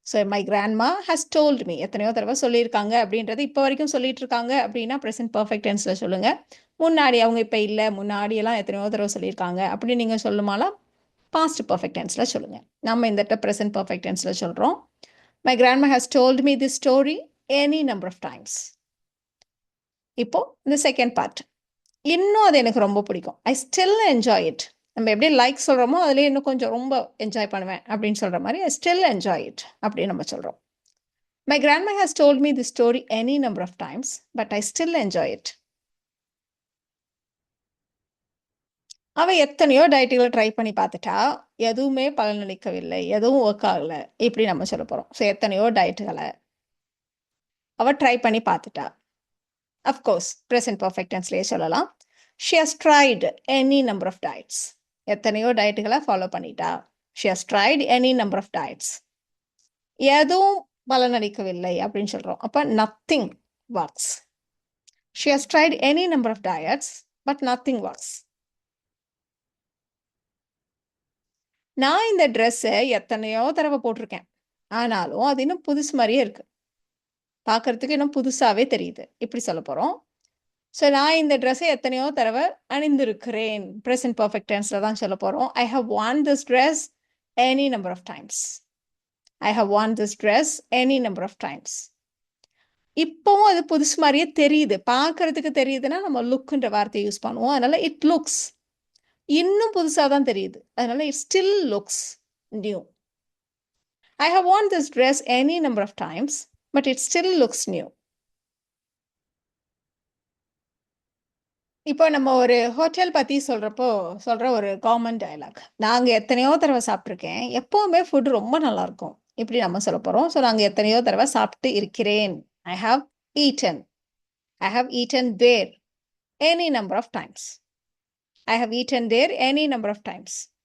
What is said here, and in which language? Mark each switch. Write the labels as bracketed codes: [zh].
[en] So my grandma has told me. [ta] எத்தனையோ தடவ சொல்லியிருக்காங்க அப்படின்றது இப்ப வரைக்கும் சொல்லிட்டு இருக்காங்க அப்படின்னா பிரசன்ட் பெர்ஃபெக்ட் டென்ஸ்ல சொல்லுங்க. முன்னாடி அவங்க இப்ப இல்ல, முன்னாடி எல்லாம் எத்தனையோ தடவ சொல்லியிருக்காங்க அப்படின்னு நீங்க சொல்லணுமாலாம் பாஸ்ட் பெர்ஃபெக்ட் டென்ஸ்ல சொல்லுங்க. நம்ம இந்த இடத்துல பிரசன்ட் பெர்ஃபெக்ட் டென்ஸ்ல சொல்றோம். [en] My grandma has told me this story any number of times. [ta] இப்போ இந்த செகண்ட் பார்ட். இன்னும் அது எனக்கு ரொம்ப பிடிக்கும். [en] I still enjoy it. [ta] நம்ம எப்படி லைக் சொல்றோமோ அதுலயே இன்னும் கொஞ்சம் ரொம்ப என்ஜாய் பண்ணுவேன் அப்படின்னு சொல்ற மாதிரி [en] I still enjoy it [ta] அப்படின்னு நம்ம சொல்றோம். [en] My grandma has told me this story any number of times, but I still enjoy it. [ta] அவ எத்தனையோ டயட்டுகளை ட்ரை பண்ணி பார்த்துட்டா, எதுவுமே பலனளிக்கவில்லை, எதுவும் ஒர்க் ஆகல, இப்படி நம்ம சொல்ல போறோம். ஸோ எத்தனையோ டயட்டுகளை அவ ட்ரை பண்ணி பார்த்துட்டா. [en] Of course, present perfect tenseலயே சொல்லலாம். She has tried any number of diets. [ta] எத்தனையோ டயட்டுகளை ஃபாலோ பண்ணிட்டா. [en] She has tried any number of diets. [ta] எதுவும் பலனளிக்கவில்லை அப்படின்னு சொல்றோம். [en] அப்ப nothing works. She has tried any number of diets, but nothing works. [ta] நான் இந்த ட்ரெஸ்ஸை எத்தனையோ தடவை போட்டிருக்கேன். ஆனாலும் அது இன்னும் புதுசு மாதிரியே இருக்கு. பார்க்கறதுக்கு இன்னும் புதுசாவே தெரியுது. இப்படி சொல்ல போறோம். ஸோ நான் இந்த ட்ரெஸ்ஸை எத்தனையோ தடவை அணிந்திருக்கிறேன். ப்ரெசன்ட் பர்ஃபெக்ட் டென்ஸில் தான் சொல்ல போகிறோம். [en] I have worn this dress any number of times. I have worn this dress any number of times. [ta] இப்போவும் அது புதுசு மாதிரியே தெரியுது. பார்க்கறதுக்கு தெரியுதுன்னா நம்ம லுக்குன்ற வார்த்தையை யூஸ் பண்ணுவோம். அதனால [en] It looks. [ta] இன்னும் புதுசாக தான் தெரியுது. [en] அதனால it still looks new. I have worn this dress any number of times, but it still looks new. [ta] இப்போ நம்ம ஒரு ஹோட்டல் பத்தி சொல்ற ஒரு காமன் டயலாக். நாங்க எத்தனையோ தடவை சாப்பிட்டுருக்கேன். எப்பவுமே ஃபுட் ரொம்ப நல்லா இருக்கும். இப்படி நம்ம சொல்ல போறோம். ஸோ நாங்க எத்தனையோ தடவை சாப்பிட்டு இருக்கிறேன். [en] I have eaten. I have eaten there any number of times. I have eaten there any number of times.